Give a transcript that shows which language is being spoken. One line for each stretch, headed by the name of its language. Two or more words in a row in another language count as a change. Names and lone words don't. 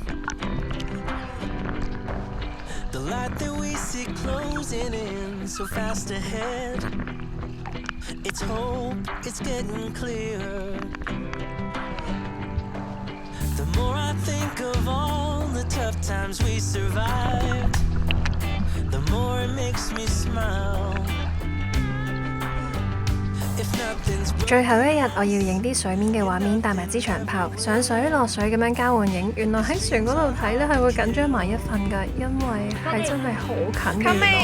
English: The light that we see closing in so fast ahead, it's hope, it's getting clearer. The more I think of all the tough times we survived, the more it makes me smile.
Cantonese: 最後一日，我要影啲水面嘅畫面，帶埋支長炮上水落水咁樣交換影。原來喺船嗰度睇咧係會緊張埋一份㗎，因為係真係好近嘅。原來